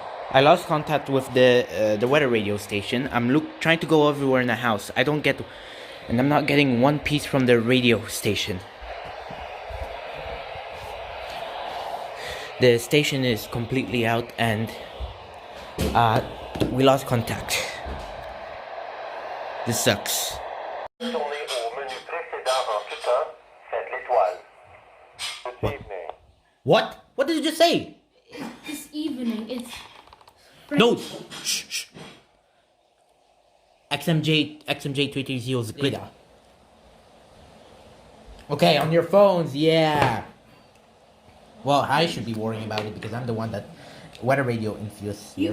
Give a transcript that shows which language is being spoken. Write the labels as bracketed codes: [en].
[en] I lost contact with the weather radio station. I'm trying to go everywhere in the house. And I'm not getting one piece from the radio station. The station is completely out and we lost contact. This sucks. [fr] Tournez au menu précédent en tout temps, faites l'étoile. [en] This evening. What? What did you just say? This evening, it's French. No! Shh. XMJ330 is good. Okay, on your phones, yeah. Well, I should be worrying about it because I'm the one that weather radio infused here.